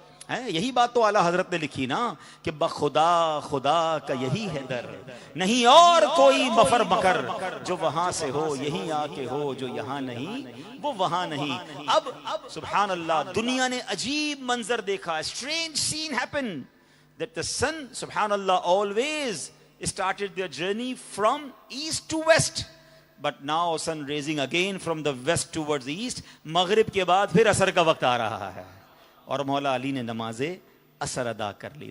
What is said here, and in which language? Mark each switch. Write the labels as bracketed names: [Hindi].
[Urdu] یہی بات تو اعلیٰ حضرت نے لکھی نا کہ بخدا خدا کا یہی ہے در, نہیں اور کوئی مفر مکر, جو وہاں سے ہو یہیں آ کے ہو, جو یہاں نہیں وہ وہاں نہیں. اب سبحان اللہ دنیا نے عجیب منظر دیکھا. [English] strange scene happened that the sun سبحان اللہ always started their journey from east to west, but now sun raising again from the west towards the east. [Urdu] مغرب کے بعد پھر عصر کا وقت آ رہا ہے اور مولا علی نے نماز عصر ادا کر لی.